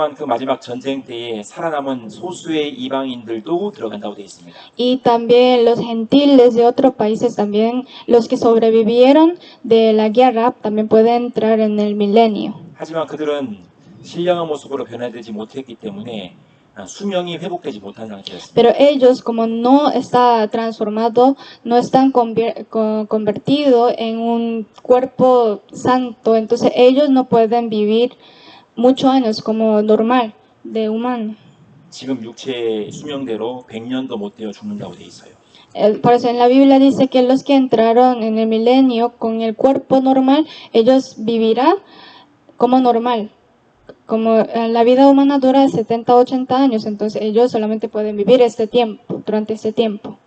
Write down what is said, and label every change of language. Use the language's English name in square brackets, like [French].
[Korean] 또한 그 마지막 전쟁 때에 살아남은 소수의 이방인들도 들어간다고 되어 있습니다. [Spanish] Y también los gentiles de otros países, también los que sobrevivieron de la guerra, también pueden entrar en el milenio. [Korean] 하지만 그들은 신령한 모습으로 변화되지 못했기 때문에 수명이 회복되지 못한 상태였습니다. [Spanish] Pero ellos, como no está transformado, no están convertidos en un cuerpo santo, entonces ellos no pueden vivir muchos años como normal, de humano. [Korean] 지금 육체의 수명대로 100년도 못 되어 죽는다고 되어 있어요. [Spanish] Por eso en la Biblia dice que los que entraron en el milenio con el cuerpo normal, ellos vivirán como normal. Como la vida humana dura 70, 80 años, entonces ellos solamente pueden vivir este tiempo, durante este tiempo.